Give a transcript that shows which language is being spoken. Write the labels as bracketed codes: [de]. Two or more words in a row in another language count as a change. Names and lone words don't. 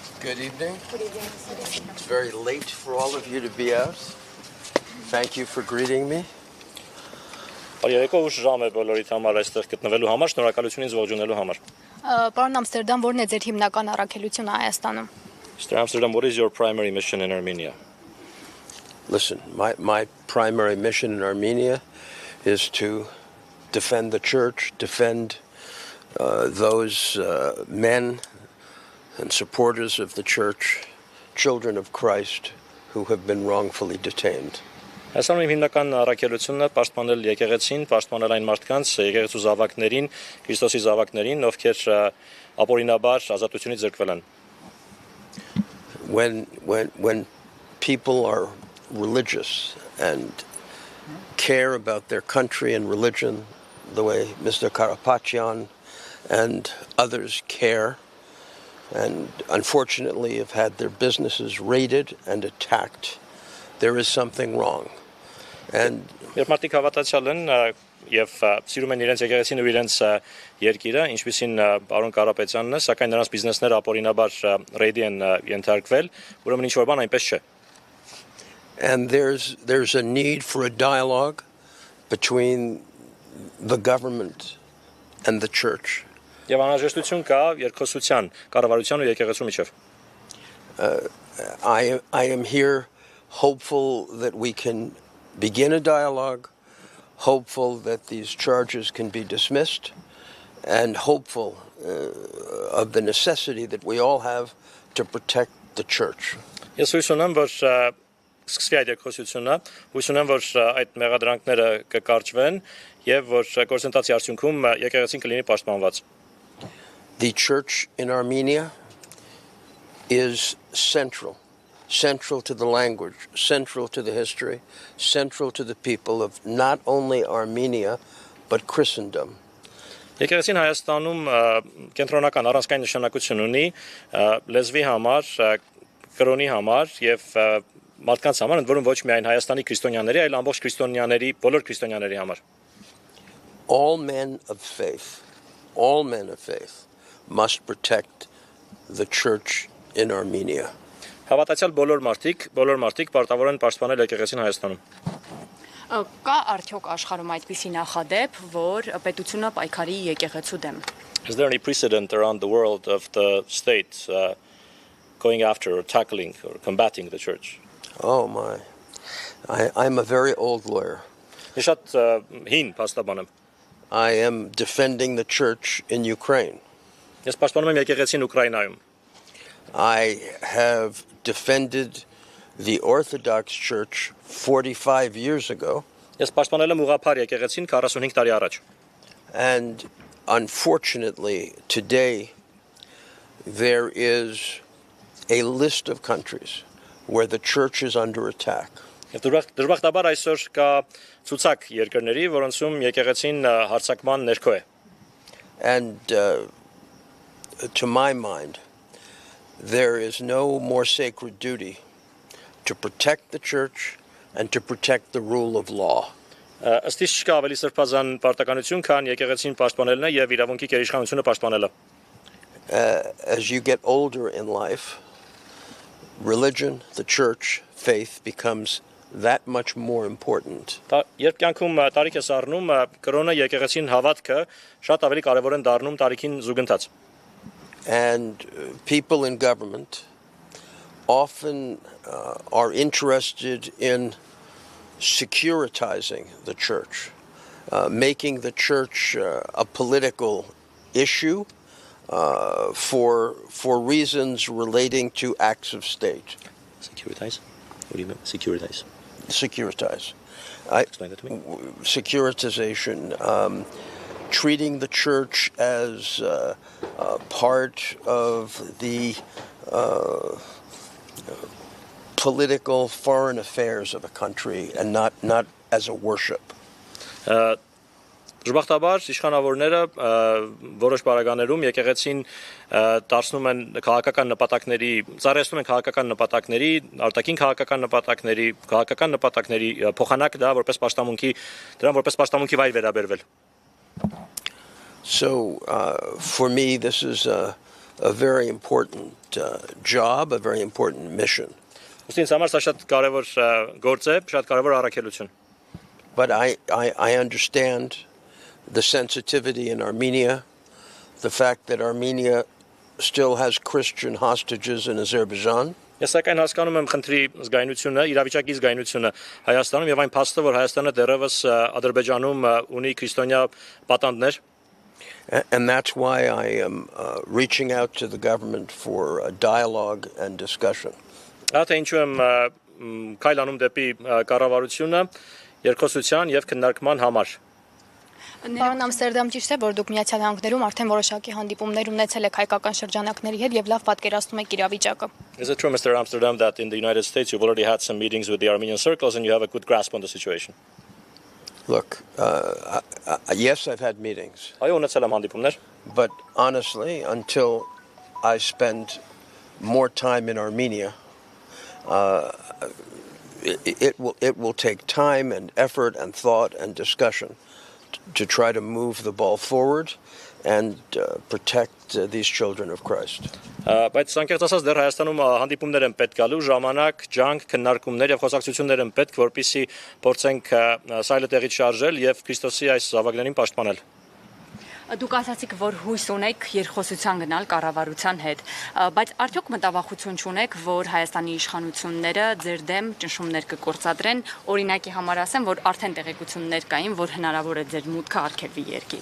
[en] Good evening. It's very late for all of you to be out. Thank you for greeting me. [hy] Երեկո ուշ ժամ է բոլորիդ համար այստեղ գտնվելու համար, շնորհակալություն ինձ ողջունելու համար. Պարոն Ամստերդամ, որն է ձեր հիմնական առաքելությունը Հայաստանում? [en] Mr. Amsterdam, what is your primary mission in Armenia? Listen, my primary mission in Armenia is to defend the church, defend those men and supporters of the church, children of Christ, who have been wrongfully detained. [hy] Հայաստանում հիմնական առաքելությունը պաշտպանել եկեղեցին, պաշտպանել այն մարդկանց, եկեղեցու զավակներին, Քրիստոսի զավակներին, ովքեր ապօրինաբար ազատությունից զրկվել են. [en] When people are religious and care about their country and religion the way Mr. Karapetyan and others care, and unfortunately have had their businesses raided and attacked, there is something wrong. And [hy] Երբ մարդիկ հավատացյալ են եւ սիրում են իրենց եկեղեցին ու իրենց երկիրը, ինչպիսին պարոն Կարապետյանն է, սակայն նրանց բիզնեսները ապօրինաբար ռեյդի են ենթարկվել, ուրեմն ինչ որ բան այնպես չէ. [en] And there's a need for a dialogue between the government and the church. [hy] Եվ անհրաժեշտություն կա երկխոսության, կառավարության ու եկեղեցու միջև. [en] I am here hopeful that we can begin a dialogue, hopeful that these charges can be dismissed, and hopeful of the necessity that we all have to protect the church. [hy] Ես հույս ունեմ, որ սկսվի այդ երկխոսությունը, հույս ունեմ, որ այդ մեղադրանքները կկարճվեն եւ որ գործընթացի արդյունքում եկեղեցին կլինի պաշտպանված. [en] The church in Armenia is central to the language, central to the history, central to the people of not only Armenia, but Christendom. [hy] Եկեղեցին Հայաստանում կենտրոնական առանցքային նշանակություն ունի լեզվի համար, կրոնի համար եւ մարդկանց համար, ընդ որում ոչ միայն Հայաստանի քրիստոնյաների, այլ ամբողջ քրիստոնյաների, բոլոր քրիստոնյաների համար. [en] All men of faith must protect the church in Armenia. [hy] Հավատացյալ բոլոր մարդիկ պարտավոր են պաշտպանել եկեղեցին Հայաստանում. Կա արդյոք աշխարհում այդպիսի նախադեպ, որ պետությունը պայքարի եկեղեցու դեմ? [en] Is there any precedent around the world of the state going after or tackling or combating the church? Oh my. I'm a very old lawyer. [hy] Ես շատ հին փաստաբան եմ. [en] I am defending the church in Ukraine. [hy] Ես պաշտպանում եմ եկեղեցին Ուկրաինայում. [en] I have defended the Orthodox Church 45 years ago. [hy] Ես պաշտպանել եմ ուղղափառ եկեղեցին 45 տարի առաջ. [en] And unfortunately today there is a list of countries where the church is under attack. [hy] Եվ դժբախտաբար այսօր կա ցուցակ երկրների, որոնցում եկեղեցին հարձակման ներքո է. [en] And to my mind, there is no more sacred duty to protect the church and to protect the rule of law. [hy] Ըստ իս չկա ավելի սրբազան պարտականություն, քան եկեղեցին պաշտպանելն է եւ իրավունքի գերիշխանությունը պաշտպանելը. [en] As you get older in life, religion, the church, faith becomes that much more important. [hy] Երբ կյանքում տարիք ես առնում, կրոնը, եկեղեցին, հավատքը շատ ավելի կարևոր են դառնում տարիքին զուգընթաց. [en] And people in government often are interested in securitizing the church, making the church a political issue for reasons relating to acts of state. Securitize? What do you mean? Securitize? Securitize. Explain that to me. Securitization, treating the church as part of the political foreign affairs of a country and not as a worship. [hy] Դժբախտաբար իշխանավորները որոշ բարագաներում եկեղեցին դարձնում են քաղաքական նպատակների, ծառայեցնում են քաղաքական նպատակների, արտաքին քաղաքական նպատակների փոխանակ դա որպես պաշտամունքի վայր վերաբերվել. [en] So for me this is a a very important job, a very important mission. [hy] Ինձ համար սա շատ կարևոր գործ է, շատ կարևոր առաքելություն։ [en] But I understand the sensitivity in Armenia, the fact that Armenia still has Christian hostages in Azerbaijan. [hy] Ես սակայն հասկանում եմ խնդրի զգայունությունը, իրավիճակի զգայունությունը Հայաստանում եւ այն փաստը, որ Հայաստանը դեռևս Ադրբեջանում ունի քրիստոնյա պատանդներ։ [en] And that's why I am reaching out to the government for a dialogue and discussion. [hy] Ահա ինչու եմ քայլ անում դեպի կառավարությունը երկխոսության եւ քննարկման համար։ Պարոն Ամստերդամ, ճիշտ է, որ դուք Միացյալ Նահանգներում արդեն որոշակի հանդիպումներ ունեցել եք հայկական շրջանակների հետ եւ լավ պատկերացնում եք իրավիճակը։ [en] Is it true, Mr. Amsterdam, that in the United States you've already had some meetings with the Armenian circles and you have a good grasp on the situation? Look, yes, I've had meetings. [hy] Այո, ունեցել եմ հանդիպումներ, [en] But honestly, until I spend more time in Armenia, it will take time and effort and thought and discussion to try to move the ball forward and protect these children of Christ. [hy] բայց անկեղծ ասած դեռ Հայաստանում հանդիպումներ են պետք գալու, ժամանակ, ջանք, քննարկումներ եւ խոսակցություններ են պետք, որպեսզի փորձենք սայլը տեղից շարժել եւ Քրիստոսի այս զավակներին պաշտպանել։ Դուք ասացիք, որ հույս ունեք երկխոսության գնալ կառավարության հետ, բայց արդյոք մտավախություն չունեք, որ Հայաստանի իշխանությունները ձեր դեմ ճնշումներ կգործադրեն, օրինակի համար ասեմ, որ արդեն տեղեկություններ կային, որ հնարավոր է ձեր մուտքը արգելվի երկիր։